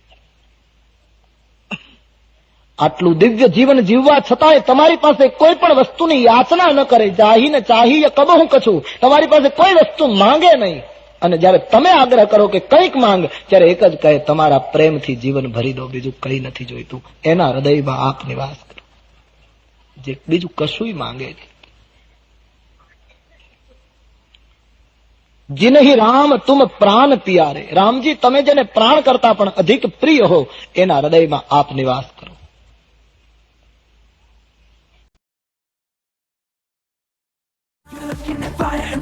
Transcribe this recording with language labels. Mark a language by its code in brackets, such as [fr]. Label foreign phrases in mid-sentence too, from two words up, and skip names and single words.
[gu] આટલું દિવ્ય જીવન જીવવા છતાંય તમારી પાસે કોઈ પણ વસ્તુની યાચના ન કરે. [awa] चाहीने चाही कबहुं कछुं, [gu] તમારી પાસે કોઈ વસ્તુ માંગે નહીં. અને જયારે તમે આગ્રહ કરો કે કંઈક માંગ, ત્યારે એક જ કહે તમારા પ્રેમથી જીવન ભરી દો, બીજું કઈ નથી જોઈતું. એના હૃદયમાં આપ નિવાસ કરો જે બીજું કશુંય માંગે નહીં. [awa] जिन्हि राम तुम प्राण प्यारे, रामजी [gu] તમે જેને પ્રાણ કરતા પણ અધિક પ્રિય હો એના હૃદયમાં આપ નિવાસ કરો. [en] You're looking at fire.